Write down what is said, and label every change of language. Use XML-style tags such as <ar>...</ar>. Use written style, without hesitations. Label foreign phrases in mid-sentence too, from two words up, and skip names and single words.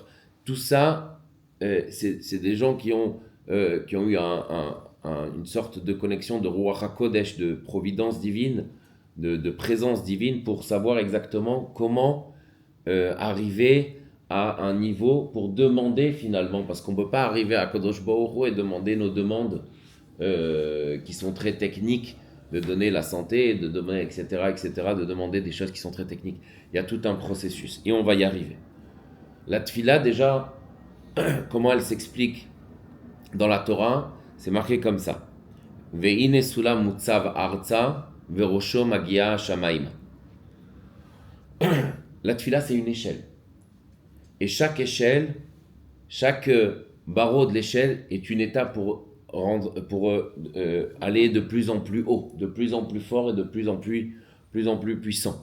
<fr>Tout ça, c'est des gens qui ont eu une sorte de connexion de</fr> <he>רוח הקודש,</he> <fr>de providence divine, de présence divine, pour savoir exactement comment arriver à un niveau pour demander finalement, parce qu'on ne peut pas arriver à</fr> <he>קדוש ברוך הוא</he> <fr>et demander nos demandes qui sont très techniques, de donner la santé, de donner etc., de demander des choses qui sont très techniques. Il y a tout un processus et on va y arriver. La tfila, déjà, comment elle s'explique dans la Torah, c'est marqué comme ça.</fr> <he>והנה סולם מצב ארצה וראשו מגיע שמים.</he> <fr>La tfila, c'est une échelle. Et chaque échelle, chaque barreau de l'échelle est une étape pour aller de plus en plus haut, de plus en plus fort et de plus en plus puissant.</fr>